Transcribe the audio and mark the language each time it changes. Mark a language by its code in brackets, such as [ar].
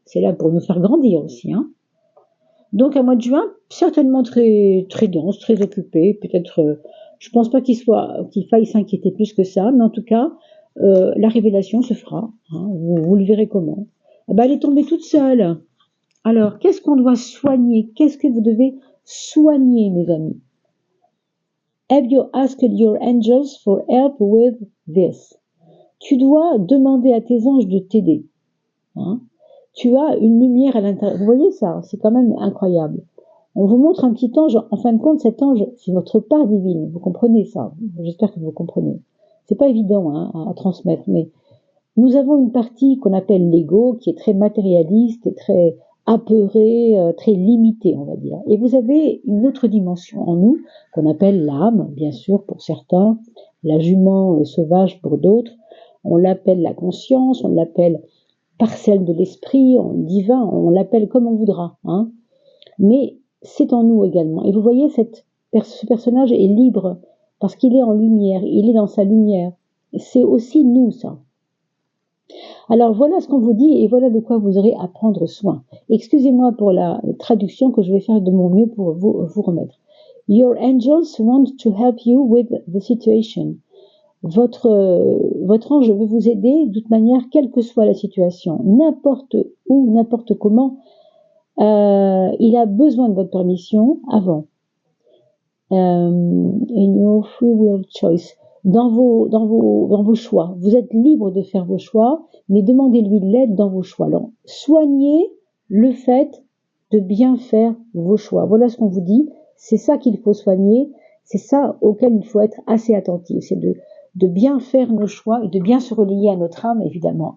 [fr] C'est là pour nous faire grandir aussi. Hein. Donc, un mois de juin, certainement très, très dense, très occupé. Peut-être, je pense pas qu'il faille s'inquiéter plus que ça, mais en tout cas, la révélation se fera. Hein, vous le verrez comment. Eh ben, elle est tombée toute seule. Alors, qu'est-ce qu'on doit soigner? Qu'est-ce que vous devez soigner, mes amis? [en] Have you asked your angels for help with this? [fr] Tu dois demander à tes anges de t'aider. Hein? Tu as une lumière à l'intérieur. Vous voyez ça? C'est quand même incroyable. On vous montre un petit ange. En fin de compte, cet ange, c'est votre part divine. Vous comprenez ça? J'espère que vous comprenez. C'est pas évident hein, à transmettre, mais nous avons une partie qu'on appelle l'ego, qui est très matérialiste et très apeurée, très limitée, on va dire. Et vous avez une autre dimension en nous, qu'on appelle l'âme, bien sûr, pour certains, la jument sauvage pour d'autres. On l'appelle la conscience, on l'appelle parcelle de l'esprit, divin, on l'appelle comme on voudra. Hein. Mais c'est en nous également. Et vous voyez, ce personnage est libre, parce qu'il est en lumière, il est dans sa lumière. C'est aussi nous, ça. Alors voilà ce qu'on vous dit et voilà de quoi vous aurez à prendre soin. Excusez-moi pour la traduction que je vais faire de mon mieux pour vous remettre. [en] Your angels want to help you with the situation. [fr] Votre ange veut vous aider de toute manière, quelle que soit la situation, n'importe où, n'importe comment. Il a besoin de votre permission avant. [en] In your free will choice. [fr] Dans vos choix. Vous êtes libre de faire vos choix, mais demandez-lui de l'aide dans vos choix. Alors, soignez le fait de bien faire vos choix. Voilà ce qu'on vous dit. C'est ça qu'il faut soigner. C'est ça auquel il faut être assez attentif. C'est de bien faire nos choix et de bien se relier à notre âme, évidemment.